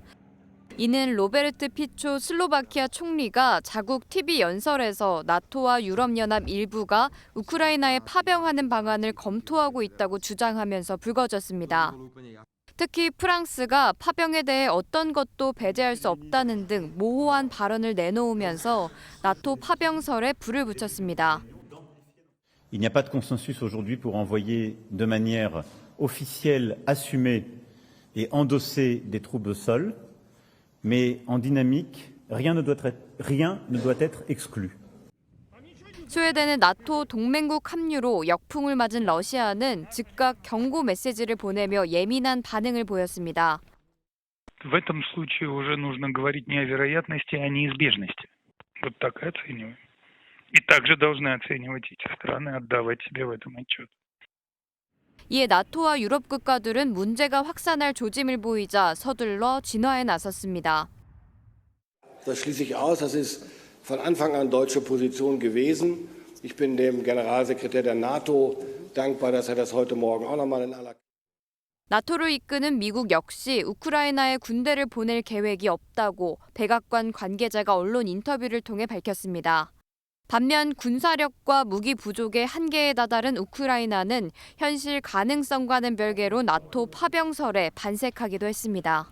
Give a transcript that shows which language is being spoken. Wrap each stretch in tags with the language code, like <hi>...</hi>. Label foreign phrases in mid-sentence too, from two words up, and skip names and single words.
<ko>이는 로베르트 피초 슬로바키아 총리가 자국 TV 연설에서 나토와 유럽연합 일부가 우크라이나에 파병하는 방안을 검토하고 있다고 주장하면서 불거졌습니다. 특히 프랑스가 파병에 대해 어떤 것도 배제할 수 없다는 등 모호한 발언을 내놓으면서 나토 파병설에 불을 붙였습니다.</ko> <fr>Il n'y a pas de consensus aujourd'hui pour envoyer de manière officielle, assumée et endossée des troupes au sol, mais en dynamique, rien ne doit être exclu.</fr> <ko>스웨덴의 나토 동맹국 합류로 역풍을 맞은 러시아는 즉각 경고 메시지를 보내며 예민한 반응을 보였습니다.</ko> <ru>В этом случае уже нужно говорить не о вероятности, а о неизбежности. Вот так и оцениваем. И также должны оценивать эти страны, отдавать себе в этом отчет.</ru> <ko>이에 나토와 유럽 국가들은 문제가 확산할 조짐을 보이자 서둘러 진화에 나섰습니다.</ko> <de>Das schließe ich aus. Das ist von Anfang an deutsche Position gewesen. Ich bin dem Generalsekretär der NATO dankbar, dass das heute Morgen auch nochmal in aller</de> <ko>나토를 이끄는 미국 역시 우크라이나에 군대를 보낼 계획이 없다고 백악관 관계자가 언론 인터뷰를 통해 밝혔습니다. 반면 군사력과 무기 부족의 한계에 다다른 우크라이나는 현실 가능성과는 별개로 나토 파병설에 반색하기도 했습니다.</ko>